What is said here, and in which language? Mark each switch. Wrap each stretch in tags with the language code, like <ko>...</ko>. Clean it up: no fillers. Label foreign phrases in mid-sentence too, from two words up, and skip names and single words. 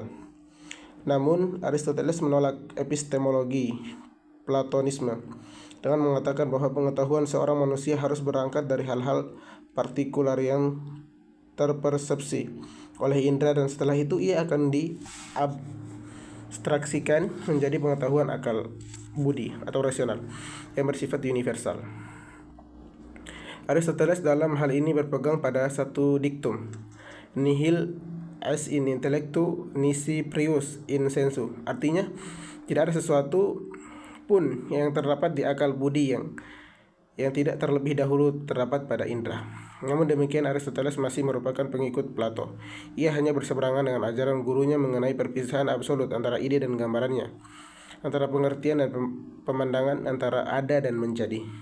<id>Namun Aristoteles menolak epistemologi Platonisme dengan mengatakan bahwa pengetahuan seorang manusia harus berangkat dari hal-hal partikular yang terpersepsi oleh indera, dan setelah itu ia akan diabstraksikan menjadi pengetahuan akal budi atau rasional yang bersifat universal. Aristoteles dalam hal ini berpegang pada satu diktum,</id> <la>nihil est in intellectu nisi prius in sensu.</la> <id>Artinya, tidak ada sesuatu pun yang terdapat di akal budi yang tidak terlebih dahulu terdapat pada indera. Namun demikian, Aristoteles masih merupakan pengikut Plato. Ia hanya berseberangan dengan ajaran gurunya mengenai perpisahan absolut antara ide dan gambarannya, antara pengertian dan pemandangan, antara ada dan menjadi.</id>